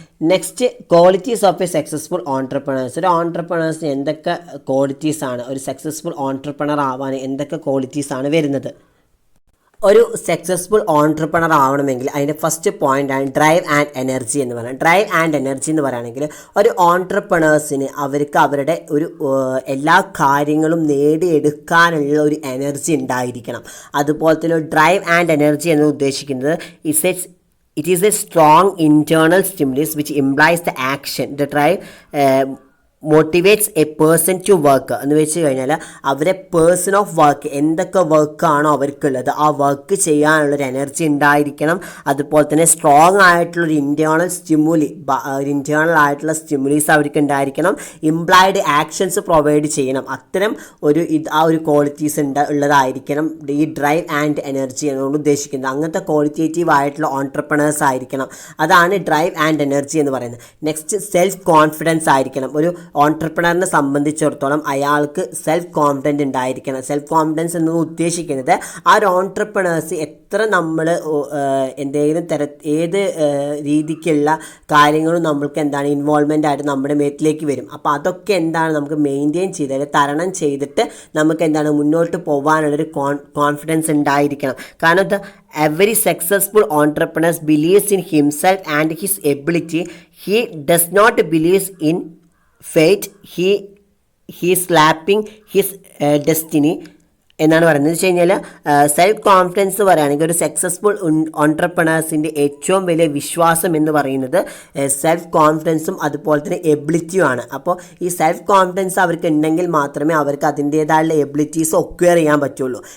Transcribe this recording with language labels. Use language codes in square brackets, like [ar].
[en] Next, qualities of a successful entrepreneurs. [ml] ഒരു ഓൺട്രപ്രണേഴ്സിന് എന്തൊക്കെ ക്വാളിറ്റീസാണ്, ഒരു സക്സസ്ഫുൾ ഓൺട്രപ്രണർ ആവാൻ എന്തൊക്കെ ക്വാളിറ്റീസാണ് വരുന്നത്? ഒരു സക്സസ്ഫുൾ ഓൺട്രപ്രണർ ആവണമെങ്കിൽ അതിൻ്റെ ഫസ്റ്റ് പോയിൻ്റാണ് ഡ്രൈവ് ആൻഡ് എനർജി എന്ന് പറയുന്നത്. ഡ്രൈവ് ആൻഡ് എനർജി എന്ന് പറയുകയാണെങ്കിൽ ഒരു ഓൺട്രപ്രണേഴ്സിന് അവർക്ക് അവരുടെ എല്ലാ കാര്യങ്ങളും നേടിയെടുക്കാനുള്ള ഒരു എനർജി ഉണ്ടായിരിക്കണം. അതുപോലെ തന്നെ ഡ്രൈവ് ആൻഡ് എനർജി എന്ന് ഉദ്ദേശിക്കുന്നത് [en] it is a strong internal stimulus which implies the action. The drive motivates a person to work [ml] എന്ന് വെച്ച് കഴിഞ്ഞാൽ അവരെ പേഴ്സൺ ഓഫ് വർക്ക് എന്തൊക്കെ വർക്കാണോ അവർക്കുള്ളത് ആ വർക്ക് ചെയ്യാനുള്ളൊരു എനർജി ഉണ്ടായിരിക്കണം. അതുപോലെ തന്നെ സ്ട്രോങ് ആയിട്ടുള്ളൊരു ഇൻറ്റേർണൽ ആയിട്ടുള്ള സ്റ്റിമുലീസ് അവർക്ക് ഉണ്ടായിരിക്കണം. ഇംപ്ലൈഡ് ആക്ഷൻസ് പ്രൊവൈഡ് ചെയ്യണം. അത്തരം ആ ഒരു ക്വാളിറ്റീസ് ഉള്ളതായിരിക്കണം ഈ ഡ്രൈവ് ആൻഡ് എനർജി എന്നുകൊണ്ട് ഉദ്ദേശിക്കുന്നത്. അങ്ങനത്തെ ക്വാളിറ്റേറ്റീവ് ആയിട്ടുള്ള ഓൺട്രപ്രണേഴ്സ് ആയിരിക്കണം. അതാണ് ഡ്രൈവ് ആൻഡ് എനർജി എന്ന് പറയുന്നത്. നെക്സ്റ്റ് സെൽഫ് കോൺഫിഡൻസ് ആയിരിക്കണം. ഒരു ഓൺട്രപ്രണറിനെ സംബന്ധിച്ചിടത്തോളം അയാൾക്ക് സെൽഫ് കോൺഫിഡൻറ്റ് ഉണ്ടായിരിക്കണം. സെൽഫ് കോൺഫിഡൻസ് എന്ന് ഉദ്ദേശിക്കുന്നത് ആ ഒരു ഓൺട്രപ്രണേഴ്സ് എത്ര നമ്മൾ എന്തെങ്കിലും ഏത് രീതിക്കുള്ള കാര്യങ്ങളും നമ്മൾക്ക് എന്താണ് ഇൻവോൾവ്മെൻ്റ് ആയിട്ട് നമ്മുടെ മേത്തിലേക്ക് വരും. അപ്പോൾ അതൊക്കെ എന്താണ് നമുക്ക് മെയിൻറ്റെയിൻ ചെയ്ത് തരണം ചെയ്തിട്ട് നമുക്ക് എന്താണ് മുന്നോട്ട് പോകാനുള്ളൊരു കോൺഫിഡൻസ് ഉണ്ടായിരിക്കണം. കാരണം [en] every successful entrepreneur believes in himself and his ability. He does not believe in fate. He is slapping his destiny [ml] എന്നാണ് പറയുന്നത്. എന്ന് വെച്ച് കഴിഞ്ഞാൽ സെൽഫ് കോൺഫിഡൻസ് പറയുകയാണെങ്കിൽ ഒരു സക്സസ്ഫുൾ ഓൺട്രപ്രണേഴ്സിൻ്റെ ഏറ്റവും വലിയ വിശ്വാസം എന്ന് പറയുന്നത് സെൽഫ് കോൺഫിഡൻസും അതുപോലെ തന്നെ എബിലിറ്റിയുമാണ്. അപ്പോൾ ഈ സെൽഫ് കോൺഫിഡൻസ് അവർക്ക് ഉണ്ടെങ്കിൽ മാത്രമേ അവർക്ക് അതിൻ്റേതായുള്ള എബിലിറ്റീസ് ഒക്വയർ ചെയ്യാൻ പറ്റുള്ളൂ.